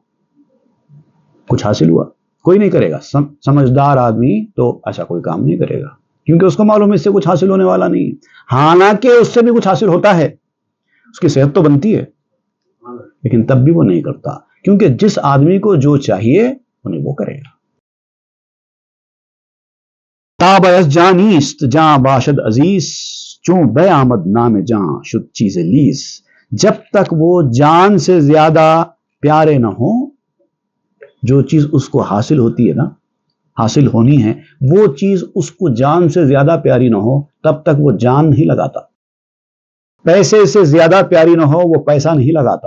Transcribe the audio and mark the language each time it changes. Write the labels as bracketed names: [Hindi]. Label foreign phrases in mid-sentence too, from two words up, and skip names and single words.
[Urdu] کچھ حاصل ہوا؟ کوئی نہیں کرے گا۔ سمجھدار آدمی تو ایسا کوئی کام نہیں کرے گا، کیونکہ اس کو معلوم ہے اس سے کچھ حاصل ہونے والا نہیں، حالانکہ اس سے بھی کچھ حاصل ہوتا ہے، اس کی صحت تو بنتی ہے، لیکن تب بھی وہ نہیں کرتا، کیونکہ جس آدمی کو جو چاہیے انہیں وہ کرے گا۔ [Persian] تابعث جانیست جاں باشد عزیز، چوں بے آمد نام جاں شد چیز لیس۔ [Urdu] جب تک وہ جان سے زیادہ پیارے نہ ہوں، جو چیز اس کو حاصل ہوتی ہے نا، حاصل ہونی ہے، وہ چیز اس کو جان سے زیادہ پیاری نہ ہو، تب تک وہ جان نہیں لگاتا۔ پیسے سے زیادہ پیاری نہ ہو، وہ پیسہ نہیں لگاتا۔